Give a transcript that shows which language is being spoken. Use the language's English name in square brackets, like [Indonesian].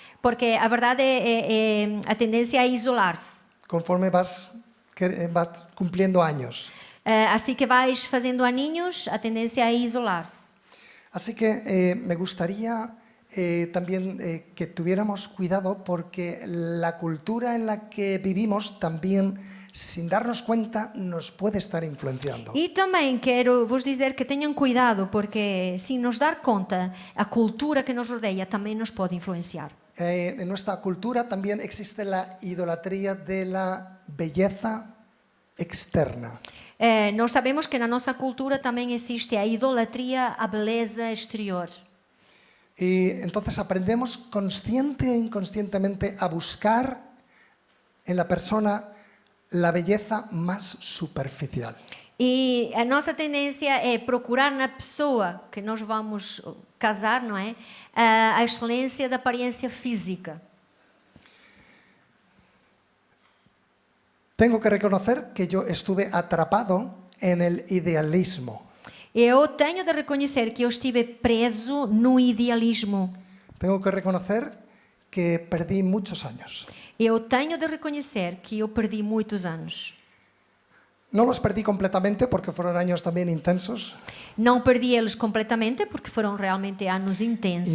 [Portuguese] Porque a verdade é a tendência a isolar-se. [Spanish] Conforme vas cumpliendo años. [Portuguese] Assim que vais fazendo aninhos, a tendência é isolar-se. [Spanish] Así que me gustaría también que tuviéramos cuidado porque la cultura en la que vivimos también, sin darnos cuenta, nos puede estar influenciando. [Portuguese] E também quero vos dizer que tenham cuidado porque, sem nos dar conta, a cultura que nos rodeia também nos pode influenciar. [Spanish] En nuestra cultura también existe la idolatría de la belleza externa. [Portuguese] Nós sabemos que na nossa cultura também existe a idolatria à beleza exterior. [Spanish] Y entonces aprendemos consciente e inconscientemente a buscar en la persona la belleza más superficial. [Portuguese] E a nossa tendência é procurar na pessoa que nós vamos casar, não é? A excelência da aparência física. [Spanish] Tengo que reconocer que yo estuve atrapado en el idealismo. [Portuguese] Eu tenho de reconhecer que eu estive preso no idealismo. [Spanish] Tengo que reconocer que perdí muchos años. [Portuguese] Eu tenho de reconhecer que eu perdi muitos anos. [Spanish] No los perdí completamente porque fueron años también intensos. [Portuguese] Não perdi eles completamente porque foram realmente anos intensos.